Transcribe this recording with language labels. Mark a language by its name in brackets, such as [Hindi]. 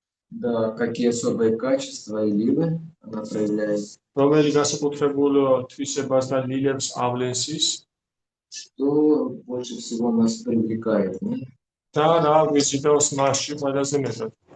[Russian] Да, какие особые качества и лилы она проявляет. [Georgian] რომელი განსაკუთრებულ თვისებას და ლილებს ავლენს ის. [Russian] Что больше всего нас привлекает, не? [Georgian] და რა გვიზიდავს მასში ყველაზე მეტად.